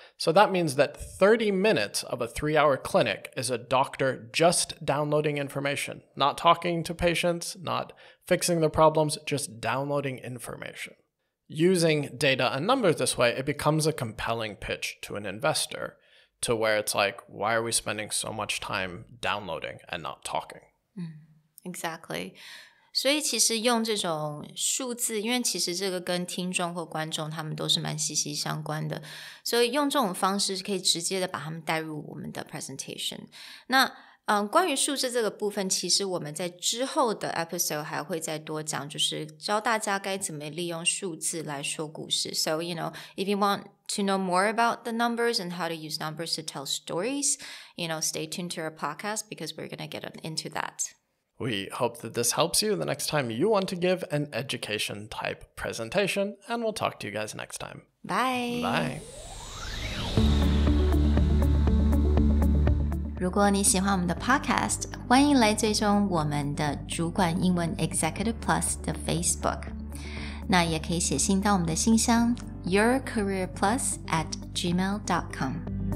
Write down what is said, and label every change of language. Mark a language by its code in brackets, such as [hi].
[en] So that means that 30 minutes of a 3-hour clinic is a doctor just downloading information, not talking to patients, not fixing their problems, just downloading information. Using data and numbers this way, it becomes a compelling pitch to an investor to where it's like, why are we spending so much time downloading and not talking? Exactly. [zh] 所以其实用这种数字，因为其实这个跟听众或观众他们都是蛮息息相关的，所以用这种方式可以直接的把他们带入我们的 presentation。那关于数字这个部分，其实我们在之后的 episode 还会再多讲，就是教大家该怎么利用数字来说故事。 [en] So, if you want to know more about the numbers and how to use numbers to tell stories, stay tuned to our podcast because we're going to get into that. We hope that this helps you the next time you want to give an education type presentation, and we'll talk to you guys next time. Bye. Bye. [zh] 如果你喜欢我们的 podcast， 欢迎来追踪我们的主管英文 Executive Plus 的 Facebook。那也可以写信到我们的信箱 yourcareerplus@gmail.com。